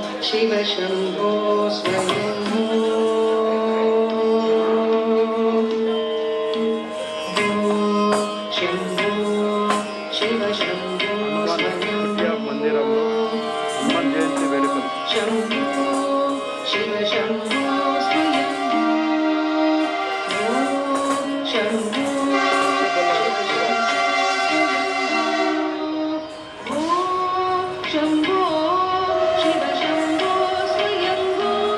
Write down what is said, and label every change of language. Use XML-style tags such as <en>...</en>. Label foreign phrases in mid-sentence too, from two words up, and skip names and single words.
<sa>शिव शम्भो स्वयं शम्भो शिव शम्भो स्वयं</sa> <te>మందిరంలో హనుమాన్ జయంతి వేడుకలు</te> <sa>शम्भो शिव शम्भो स्वयं शम्भो शम्भो शिव शम्भो स्वयंभो</sa>